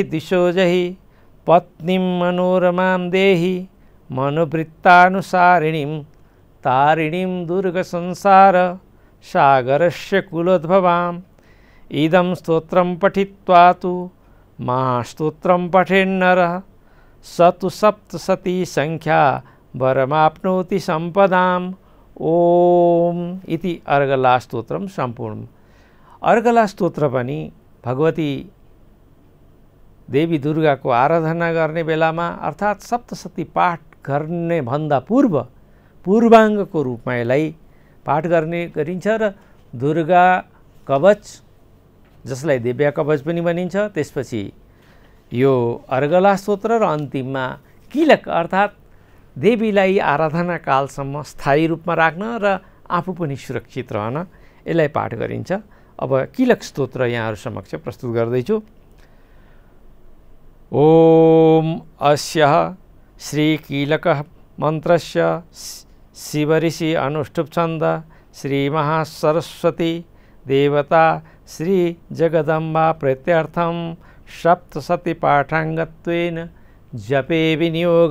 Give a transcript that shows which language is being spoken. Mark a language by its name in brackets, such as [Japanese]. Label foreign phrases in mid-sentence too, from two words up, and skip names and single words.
[Sanskrit] दिशो जयि पत्नीं मनोरमां देहि मनोवृत्तानुसारिणीं तारिणीं दुर्गसंसार सागरस्य कुलोद्भवाम् इदं स्तोत्रं पठित्वा तु महास्तोत्रं पठेन्नरः स तु सप्तशती संख्या वरमाप्नोति संपदाम् ओम इति अर्गला स्तोत्रम सम्पूर्ण। [Nepali] अर्गला स्तोत्र पनि भगवती देवी दुर्गा को आराधना गर्ने बेलामा अर्थात् सप्तशती पाठ गर्ने भन्दा पूर्वाङ्गको रूपमा यसलाई पाठ गर्ने गरिन्छ र दुर्गा कवच जसलाई दिव्य कवच पनि भनिन्छ त्यसपछि यो अर्गला स्तोत्र र अन्तिममा किलक अर्थात् देवीलाई आराधना कालसम्म स्थायी रूपमा राख्न र आफू पनि सुरक्षित रहन यसलाई पाठ गरिन्छ। अब किलक स्तोत्र यहाँहरु समक्ष प्रस्तुत गर्दैछु। [Sanskrit] ओम अस्य श्री कीलक मन्त्रस्य शिवऋषि अनुष्ठुप छन्द श्री महासरस्वती देवता श्री जगदम्बा प्रीत्यर्थं सप्तशती पाठाङ्गत्वेन जपे विनियोग।